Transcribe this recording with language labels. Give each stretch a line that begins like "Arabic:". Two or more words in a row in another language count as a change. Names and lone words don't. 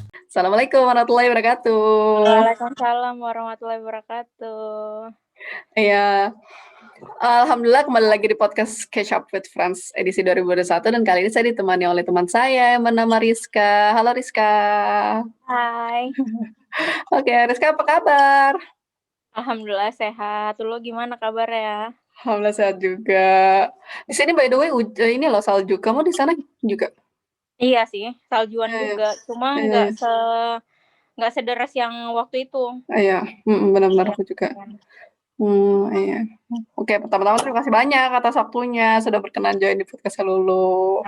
Arabic: السلام عليكم ورحمة الله وبركاته. وعليكم السلام ورحمة الله وبركاته.
Indonesian: Iya, alhamdulillah kembali lagi di podcast Catch Up with Friends edisi 2021 dan kali ini saya ditemani oleh teman saya yang bernama Rizka. Halo Rizka. Hai, Oke, Rizka apa kabar? alhamdulillah sehat. Lu gimana kabarnya? Alhamdulillah sehat juga. Di sini
English: by the way
Indonesian: ini loh salju. Kamu di sana juga? Iya sih, saljuan Iya, juga. Cuma iya, nggak sederas yang waktu itu. iya, benar-benar Iya, aku juga. kan. Iya. Oke, pertama-tama terima kasih banyak atas waktunya sudah berkenan join di podcast Lulu.